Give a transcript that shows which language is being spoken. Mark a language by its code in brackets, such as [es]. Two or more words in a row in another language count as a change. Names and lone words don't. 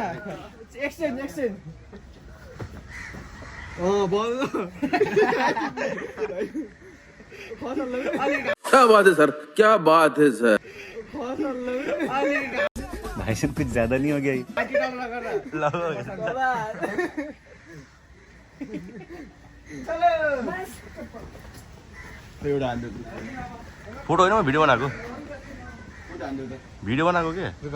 [en] exchange exchange [hi] क्या बात है सर क्या बात है सर भाई साहब कुछ ज्यादा नहीं हो गया ये? [ne] फोटो होइन भिडियो बनाएको भिडियो बनाएको के